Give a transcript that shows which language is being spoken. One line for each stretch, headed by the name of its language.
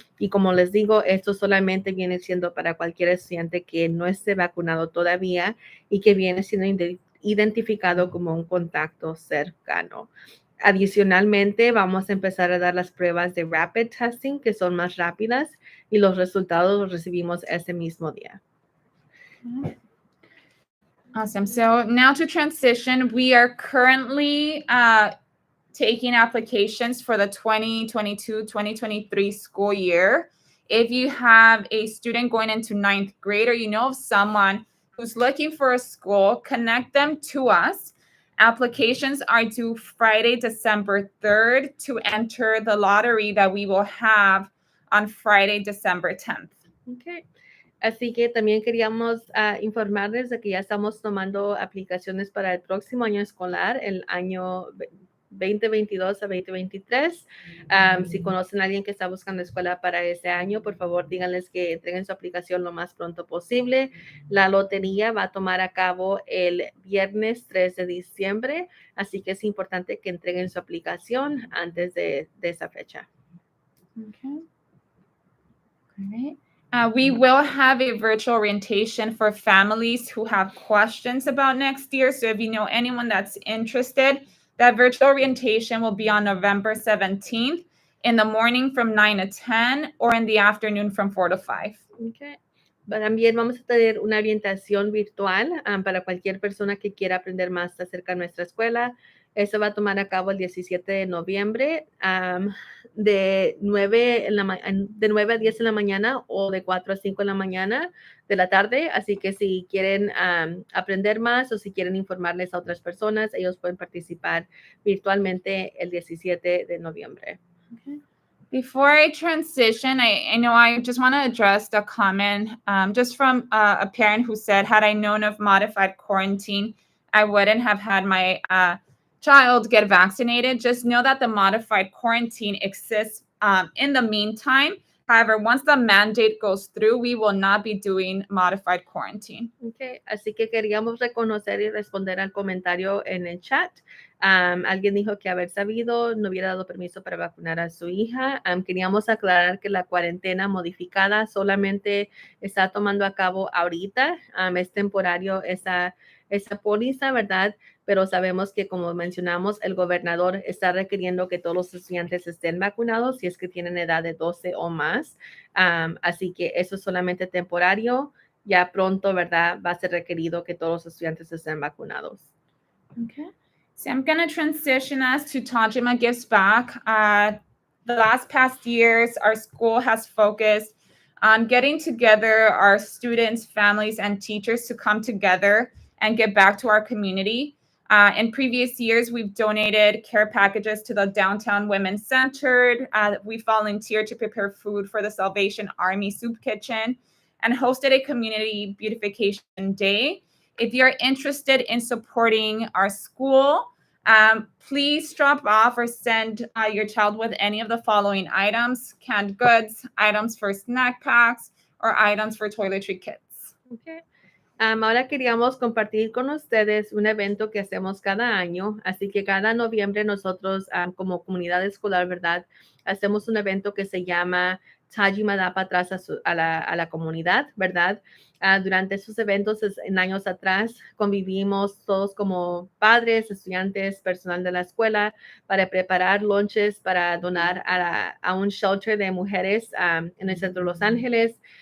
Spanish: Y como les digo, esto solamente viene siendo para cualquier estudiante que no esté vacunado todavía y que viene siendo identificado como un contacto cercano. Adicionalmente, vamos a empezar a dar las pruebas de rapid testing, que son más rápidas, y los resultados los recibimos ese mismo día.
English: Awesome. So now to transition, we are currently taking applications for the 2022-2023 school year. If you have a student going into 9th grade, or you know of someone who's looking for a school, connect them to us. Applications are due Friday, December 3rd to enter the lottery that we will have on Friday, December 10th. Okay.
Spanish: Así que también queríamos informarles de que ya estamos tomando aplicaciones para el próximo año escolar, el año 2022 a 2023. Si conocen a alguien que está buscando escuela para ese año, por favor díganles que entreguen su aplicación lo más pronto posible. La lotería va a tomar a cabo el viernes 3 de diciembre, así que es importante que entreguen su aplicación antes de esa fecha.
English: Okay. All right. We will have a virtual orientation for families who have questions about next year. So if you know anyone that's interested, that virtual orientation will be on November 17th in the morning from 9 to 10 or in the afternoon from 4 to 5. Okay.
Spanish: También vamos a tener una orientación virtual para cualquier persona que quiera aprender más acerca de nuestra escuela. Eso va a tomar a cabo el 17 de noviembre de 9 a 10 en la mañana o de 4 a 5 en la mañana de la tarde. Así que si quieren aprender más o si quieren informarles a otras personas, ellos pueden participar virtualmente el 17 de noviembre.
English: Okay. Before I transition, I know I just want to address the comment just from a parent who said, had I known of modified quarantine, I wouldn't have had my child get vaccinated. Just know that the modified quarantine exists in the meantime. However, once the mandate goes through, we will not be doing modified quarantine. Okay.
Spanish: Así que queríamos reconocer y responder al comentario en el chat. Alguien dijo que haber sabido no hubiera dado permiso para vacunar a su hija. Queríamos aclarar que la cuarentena modificada solamente está tomando a cabo ahorita. Es temporario esa póliza, ¿verdad? Pero sabemos que, como mencionamos, el gobernador está requiriendo que todos los estudiantes estén vacunados si es que tienen edad de 12 o más. Así que eso es solamente temporario. Ya pronto, ¿verdad? Va a ser requerido que todos los estudiantes estén vacunados.
English: Okay. So I'm going to transition us to Tajima Gives Back. The past years, our school has focused on getting together our students, families, and teachers to come together and give back to our community. In previous years, we've donated care packages to the Downtown Women's Center. We volunteered to prepare food for the Salvation Army Soup Kitchen and hosted a community beautification day. If you're interested in supporting our school, please drop off or send your child with any of the following items: canned goods, items for snack packs, or items for toiletry kits. Okay.
Spanish: Ahora queríamos compartir con ustedes un evento que hacemos cada año, así que cada noviembre nosotros como comunidad escolar, ¿verdad? Hacemos un evento que se llama Tajima da para atrás a la comunidad, ¿verdad? Durante esos eventos en años atrás convivimos todos como padres, estudiantes, personal de la escuela para preparar lunches para donar a un shelter de mujeres en el centro de Los Ángeles.